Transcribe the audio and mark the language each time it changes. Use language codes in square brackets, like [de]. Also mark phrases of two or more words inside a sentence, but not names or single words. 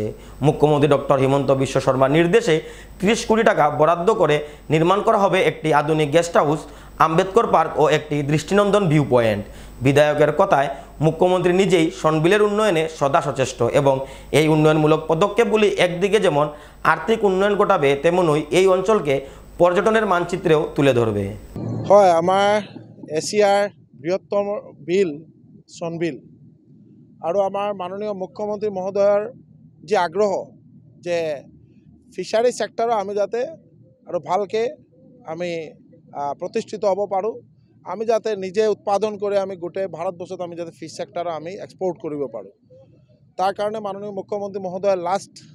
[bn] মুখ্যমন্ত্রী ডক্টর হিমন্ত বিশ্ব শর্মার নির্দেশে 30 কোটি টাকা বরাদ্দ করে নির্মাণ করা হবে একটি আধুনিক [en] guest house, [bn] আম্বেদকর পার্ক ও একটি দৃষ্টিনন্দন [en] view point. [bn] বিধায়কের কথায়, মুখ্যমন্ত্রী নিজেই সনবিলের উন্নয়নে সদা সচেষ্ট এবং এই উন্নয়নমূলক পদক্ষেপগুলি একদিকে যেমন আর্থিক উন্নয়ন ঘটাবে, তেমনই এই অঞ্চলকে পর্যটনের মানচিত্রেও তুলে ধরবে। [as] হয়, আমাৰ এছিয়াৰ বৃহত্তম বিল সনবিল আৰু আমাৰ মাননীয় মুখ্যমন্ত্ৰী মহোদয়ৰ যি আগ্ৰহ যে [en] fishery sector [as] আমি যাতে আৰু ভালকৈ আমি প্ৰতিষ্ঠিত হ'ব পাৰোঁ, আমি যাতে নিজে উৎপাদন কৰি আমি গোটেই ভাৰতবৰ্ষত আমি যাতে [en] fish sector [as] আমি এক্সপোৰ্ট কৰিব পাৰোঁ, তাৰ কাৰণে মাননীয় মুখ্যমন্ত্ৰী মহোদয়ৰ লাষ্ট